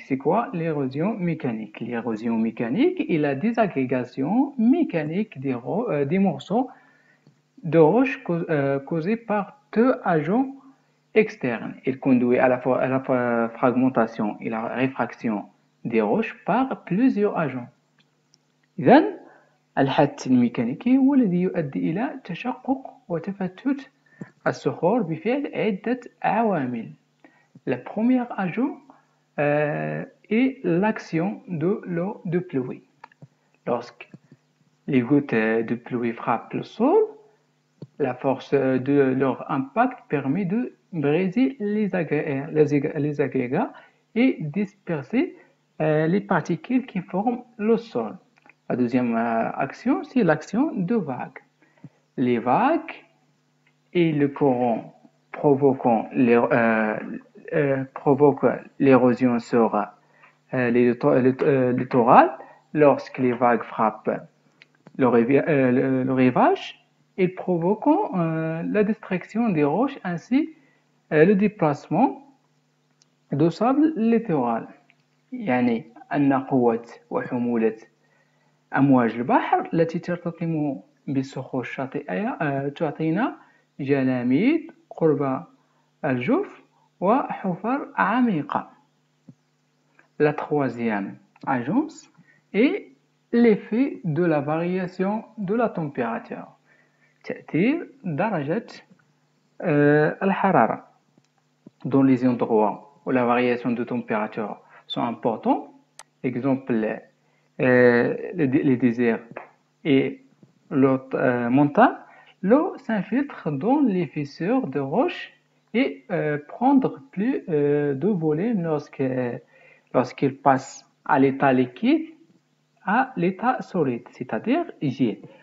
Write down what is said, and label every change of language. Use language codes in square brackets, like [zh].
[fr] C'est quoi l'érosion mécanique? L'érosion mécanique est la désagrégation mécanique des morceaux de roche causée par deux agents externes. Il conduit à la fragmentation et la réfraction des roches par plusieurs agents. [ar] إذن الحث الميكانيكي هو الذي يؤدي إلى تشقق وتفتت الصخور بفعل عدة عوامل. [fr] Le premier agent est l'action de l'eau de pluie. Lorsque les gouttes de pluie frappent le sol, la force de leur impact permet de briser les agrégats et disperser les particules qui forment le sol. La deuxième action, c'est l'action de vagues. Les vagues et le courant provoquent l'érosion sur les littorales. Lorsque les vagues frappent le rivage, ils provoquent la destruction des roches ainsi le déplacement de sable littoral. [ar] يعني أن قوة وحمولة أمواج البحر التي ترتطم بالصخور الشاطئية تعطينا جلاميد قرب الجوف وحفر عميقة. [fr] La troisième agence est l'effet de la variation de la température. [ar] تأثير درجة الحرارة. [fr] Dans les endroits où la variation de température sont importantes, exemple les déserts et l'autre montagne, l'eau s'infiltre dans les fissures de roches et prendre plus de volume lorsqu'il passe à l'état liquide à l'état solide, c'est-à-dire gel.